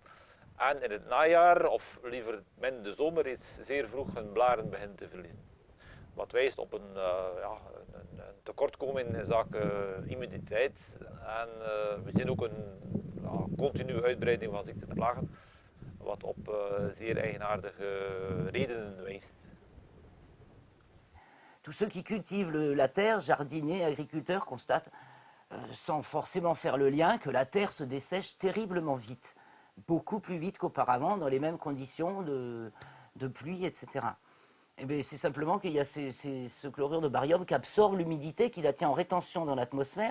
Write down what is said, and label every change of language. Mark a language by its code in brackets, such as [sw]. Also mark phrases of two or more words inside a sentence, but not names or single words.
[nl] En in het najaar, of liever in de zomer, reeds zeer vroeg hun blaren beginnen te verliezen. Wat wijst op een tekortkoming in zaken immuniteit. En we zien ook een continue uitbreiding van ziekten en plagen, wat op zeer eigenaardige redenen wijst. [fr] Tous ceux qui cultivent la terre, jardiniers, agriculteurs, constatent, sans forcément faire le lien, que la terre se dessèche terriblement vite. Beaucoup plus vite qu'auparavant, dans les mêmes conditions de pluie, etc. Et c'est simplement qu'il y a ce chlorure de barium qui absorbe l'humidité, qui la tient en rétention dans l'atmosphère.